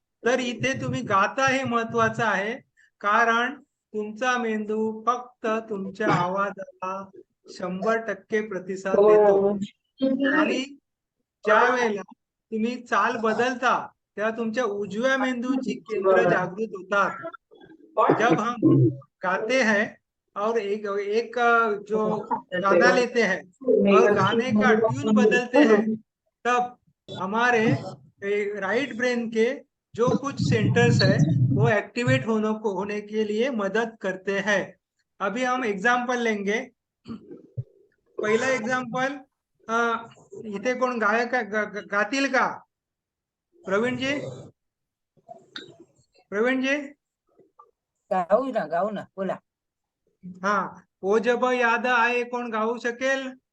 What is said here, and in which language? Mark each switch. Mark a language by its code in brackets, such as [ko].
[mr] तर इथे तुम्ही गाता हे महत्वाचं आहे, कारण तुमचा मेंदू फक्त तुमच्या आवाजाला 100% प्रतिसाद देतो. आणि ज्या वेळेला तुम्ही चाल बदलता तेव्हा तुमच्या उजव्या मेंदूची केंद्र जागृत होतात. [hi] जब हम गाते हैं और एक जो गाना लेते हैं और गाने का ट्यून बदलते हैं, तब हमारे राइट ब्रेन के जो कुछ सेंटर्स है वो एक्टिवेट होने के लिए मदद करते हैं. अभी हम एग्जाम्पल लेंगे. [mr] पहिला एग्जाम्पल, इथे कोण गायक गातील का? प्रवीण जी गाऊ ना बोला. [hi] हाँ, वो जब याद आए [mr] कोण गाऊ शकेल?